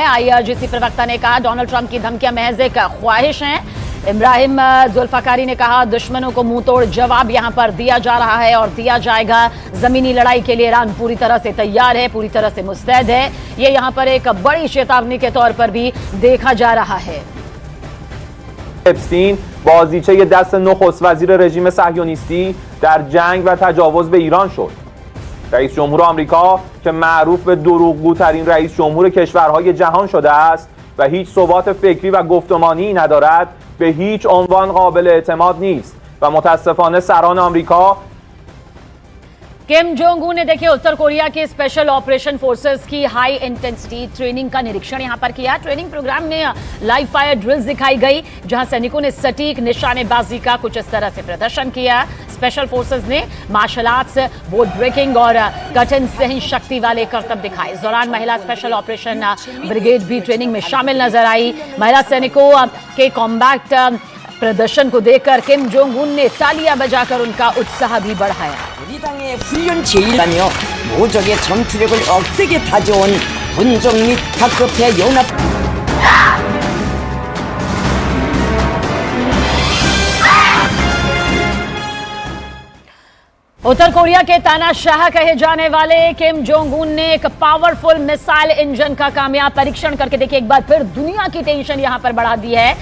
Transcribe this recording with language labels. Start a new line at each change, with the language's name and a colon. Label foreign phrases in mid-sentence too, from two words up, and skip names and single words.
Hindi: IRGC प्रवक्ता ने कहा डोनाल्ड ट्रंप की धमकियां महज एक ख्वाहिश हैं। इब्राहिम जुल्फिकारी ने कहा दुश्मनों को मुंह तोड़ जवाब यहां पर दिया जा रहा है और दिया जाएगा। जमीनी लड़ाई के लिए ईरान पूरी तरह से तैयार है, पूरी तरह से मुस्तैद है। ये यहां पर एक बड़ी चेतावनी के तौर पर भी देखा जा रहा है।
Persian: اپستین بازیچه دست نخست وزیر رژیم صهیونیستی در جنگ و تجاوز به ایران شد. رئیس جمهور آمریکا که معروف به دروغگوترین رئیس جمهور کشورهای جهان شده است و هیچ ثبات فکری و گفتمانی ندارد، به هیچ عنوان قابل اعتماد نیست و متاسفانه سران آمریکا
Hindi: किम जोंग उन ने देखिए उत्तर कोरिया के
English: special operation forces
Hindi: की
English: high intensity training
Hindi: का निरीक्षण यहां पर किया।
English: training program
Hindi: में
English: live fire drills
Hindi: दिखाई गई, जहां सैनिकों ने सटीक निशानेबाजी का कुछ इस तरह से प्रदर्शन किया।
English: special forces
Hindi: ने
English: martial arts, board breaking
Hindi: और कठिन सहन शक्ति वाले करतब दिखाए। इस दौरान महिला
English: special operation brigade
Hindi: भी ट्रेनिंग में शामिल नजर आई। महिला सैनिकों के कॉम्बैट प्रदर्शन को देखकर किम जोंग उन ने तालियां बजाकर उनका उत्साह भी बढ़ाया।
Korean: 우리 당의 훈련 제일이라며 모적의 전투력을 억세게 다져온 군종 및 다급해 연합
Hindi: उत्तर कोरिया के तानाशाह कहे जाने वाले किम जोंग उन ने एक
English: powerful missile engine
Hindi: का कामयाब परीक्षण करके देखिए एक बार फिर दुनिया की टेंशन यहां पर बढ़ा दी है।